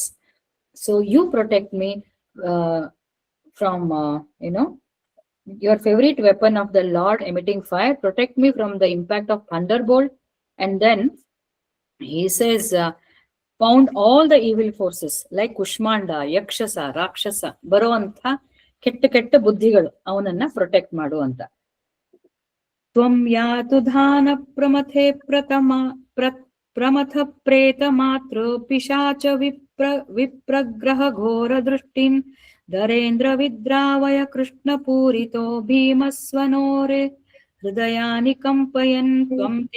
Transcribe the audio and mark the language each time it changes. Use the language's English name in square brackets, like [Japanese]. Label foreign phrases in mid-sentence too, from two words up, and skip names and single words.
[English] So you protect me from your favorite weapon of the Lord emitting fire. Protect me from the impact of thunderbolt. And then he says, pound all the evil forces like Kushmanda, Yakshasa, Rakshasa, [Kannada] ಬರುವಂತ ಕೆಟ್ಟ ಬುದ್ಧಿಗಳು ಅವನನ್ನ ಪ್ರೊಟೆಕ್ಟ್ ಮಾಡು ಅಂತ. [Sanskrit] ತ್ವಂ ಯಾತು ಧಾನ ಪ್ರಮಥೆ ಪ್ರಮಥ ಪ್ರೇತ ಮಾತೃ ಪಿಶಾಚ ವಿಪ್ರಗ್ರಹ ಘೋರ ದೃಷ್ಟಿಂ ಧರೇಂದ್ರ ವಿದ್ರಾವಯ ಕೃಷ್ಣ ಪೂರಿತೋ ಭೀಮಸ್ವನೋರೆ ಹೃದಯಾನಿ ಕಂಪಯನ್ ತ್ವಂ